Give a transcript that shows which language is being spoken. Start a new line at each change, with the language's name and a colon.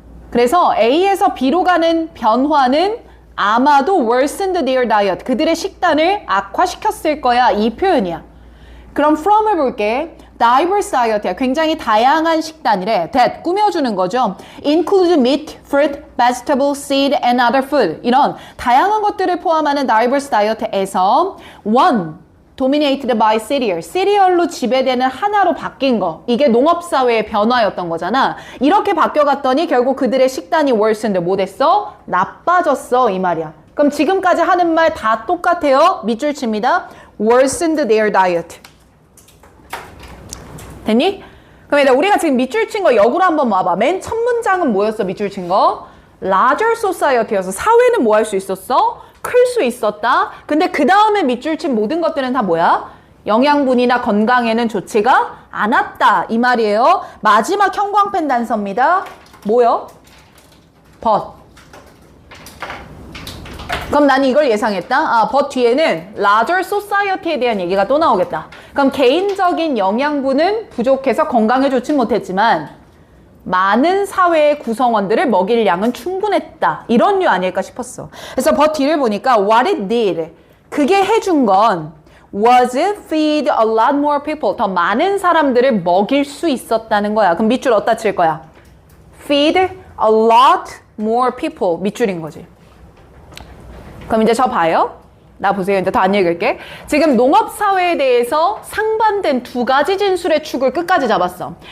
Korean: 그래서 A에서 B로 가는 변화는 아마도
English: worsened their diet.
Korean: 그들의 식단을 악화시켰을 거야. 이 표현이야. 그럼 from을 볼게. diverse diet야. 굉장히 다양한 식단이래. that 꾸며주는 거죠.
English: include meat, fruit, vegetable, seed, and other food.
Korean: 이런 다양한 것들을 포함하는 diverse diet에서
English: one dominated by cereal.
Korean: 시리얼로 지배되는 하나로 바뀐 거. 이게 농업사회의 변화였던 거잖아. 이렇게 바뀌어갔더니 결국 그들의 식단이 worsened. 뭐 됐어? 나빠졌어. 이 말이야. 그럼 지금까지 하는 말 다 똑같아요. 밑줄 칩니다.
English: worsened their diet.
Korean: 됐니? 그럼 얘들아 우리가 지금 밑줄 친 거 역으로 한번 와봐. 맨 첫 문장은 뭐였어? 밑줄 친 거? larger society여서 사회는 뭐 할 수 있었어? 클 수 있었다. 근데 그 다음에 밑줄 친 모든 것들은 다 뭐야? 영양분이나 건강에는 좋지가 않았다. 이 말이에요. 마지막 형광펜 단서입니다. 뭐요? but. 그럼 난 이걸 예상했다. but 뒤에는 larger society에 대한 얘기가 또 나오겠다. 그럼 개인적인 영양분은 부족해서 건강에 좋진 못했지만 많은 사회의 구성원들을 먹일 양은 충분했다. 이런 류 아닐까 싶었어. 그래서 but 뒤를 보니까
English: what it did.
Korean: 그게 해준 건
English: was feed a lot more people.
Korean: 더 많은 사람들을 먹일 수 있었다는 거야. 그럼 밑줄 어디다 칠 거야?
English: feed a lot more people.
Korean: 밑줄인 거지. 그럼 이제 저 봐요. 나 보세요. 이제 더 안 읽을게. 지금 농업사회에 대해서 상반된 두 가지 진술의 축을 끝까지 잡았어.